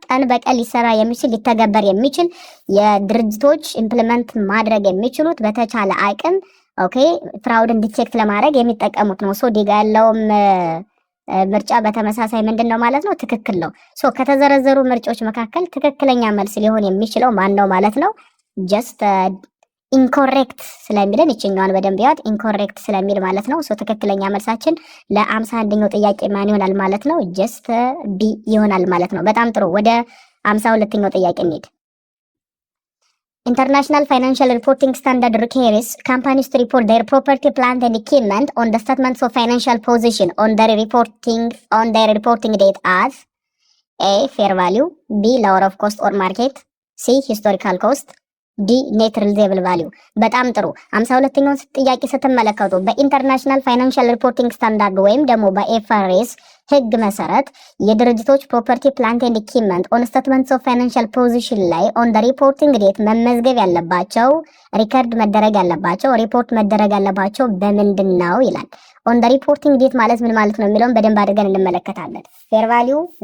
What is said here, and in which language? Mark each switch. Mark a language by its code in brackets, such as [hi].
[am] ቀን በቀን ሊሰራ የሚችል ሊተገበር የሚችል የድርጅቶች ኢምፕሊመንት ማድረግ የሚችሉት በተቻለ አቅም ኦኬ ፍራውድን ዲቴክት ለማድረግ የሚጠቀሙት ነው። ሶ ዲጋ ያለውም ምርጫ በተመሳሳይ ምንድነው ማለት ነው? ትክክል ነው። ሶ ከተዘረዘሩ ምርጫዎች መካከል ትክክለኛ መልስ ሊሆን የሚችለው ማን ነው ማለት ነው? ጀስት ኢንኮሬክት ስለሚለን ይችኛዋን በደንብ ያወጥ ኢንኮሬክት ስለሚል ማለት ነው። ሶ ትክክለኛ መልሳችን ለ51ኛው ጥያቄ ማን ይሆናል ማለት ነው? ጀስት ቢ ይሆናል ማለት ነው። በጣም ጥሩ። ወደ 52ኛው ጥያቄ እንሂድ። [en] International Financial Reporting Standard requires companies to report their property, plant and equipment on the statements of financial position on their reporting date as A. Fair value, B. Lower of cost or market, C. Historical cost, [am] ዲ ኔት ሪሊዘብል ቫልዩ። በጣም ጥሩ። 52ኛውን ጥያቄ ስትመለከቱ በኢንተርናሽናል ፋይናንሻል ሪፖርቲንግ ስታንዳርድ ወይም ደግሞ በኤፍአርኤስ ህግ መሰረት የድርጅቶች ፕሮፐርቲ ፕላንት ኤንድ ኢኩዊፕመንት ኦን ስቴትመንትስ ኦፍ ፋይናንሻል ፖዚሽን ላይ ኦን ዘ ሪፖርቲንግ ዴት መመዝገብ ያለባቸው ሪከርድ መደረግ ያለባቸው ሪፖርት መደረግ ያለባቸው በምንድን ነው ይላል። ኦን ዘ ሪፖርቲንግ ዴት ማለት ምን ማለት ነው የሚለውን በደንብ አድርገን እንመለከታለን። ፌር ቫልዩ